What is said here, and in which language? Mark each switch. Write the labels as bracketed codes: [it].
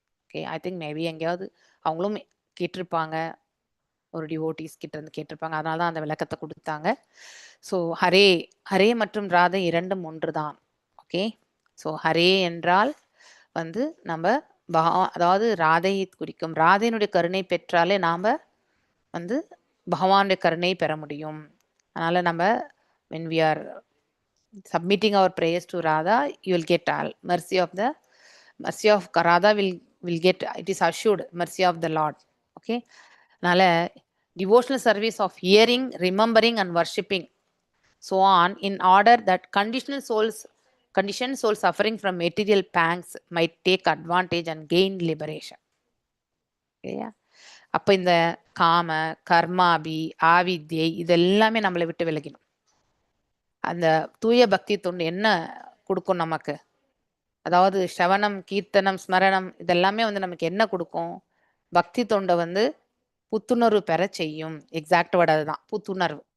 [ta] Okay, [en] I think maybe [ta] எங்கேயாவது அவங்களும் கேட்டிருப்பாங்க, ஒரு டிவோட்டிஸ் கிட்ட இருந்து கேட்டிருப்பாங்க, அதனால தான் அந்த விளக்கத்தை கொடுத்தாங்க. ஸோ ஹரே மற்றும் ராதை இரண்டும் ஒன்று தான். ஓகே, ஸோ ஹரே என்றால் வந்து நம்ம அதாவது ராதையை குறிக்கும். ராதையினுடைய கருணை பெற்றாலே நாம வந்து பகவானுடைய கருணை பெற முடியும். அதனால நம்ம [en] when we are submitting our prayers to Radha, you will get all mercy of Radha will get, it is assured mercy of the Lord. Okay, [ta] அதனால [en] devotional service of hearing, remembering, and worshipping, so on, in order that conditioned souls suffering from material pangs might take advantage and gain liberation. [ta] இல்லையா? அப்ப இந்த காம, கர்மாபி, ஆவித்யை இதெல்லாமே நம்மளை விட்டு விலகிடும். அந்த தூய பக்தி தொண்டு என்ன கொடுக்கும் நமக்கு? அதாவது ஸ்ரவணம், கீர்த்தனம், ஸ்மரணம் இதெல்லாமே வந்து நமக்கு என்ன கொடுக்கும்? பக்தி தொண்டை வந்து புத்துணர்வு பெற செய்யும். எக்ஸாக்ட் வேர்ட் அதுதான், புத்துணர்வு.